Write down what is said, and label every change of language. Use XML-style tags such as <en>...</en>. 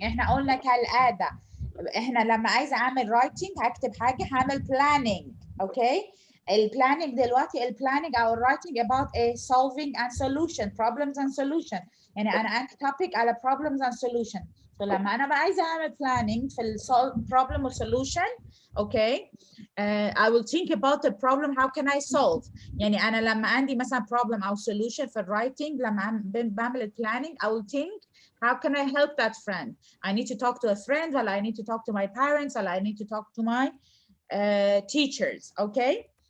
<ar>احنا قلنا كالعادة احنا لما عايزة اعمل writing هكتب حاجة هعمل planning.</ar> <en>Okay.</en> <ar>البلاننج دلوقتي البلاننج او</ar> <en>writing about a solving and solution, problems and solution.</en> <ar>يعني انا عندي topic على problems and solution. So لما انا بقى عايزة اعمل planning في ال problem or solution.</ar> <en>Okay. I will think about the problem. How can I solve?</en> <ar>يعني أنا لما عندي مثلا</ar> <en>problem أو solution في writing</en> <ar>لما بعمل</ar> <en>planning I will think how can I help that friend? I need to talk to a friend, or I need to talk to my parents, or I need to talk to my teachers. Okay.</en>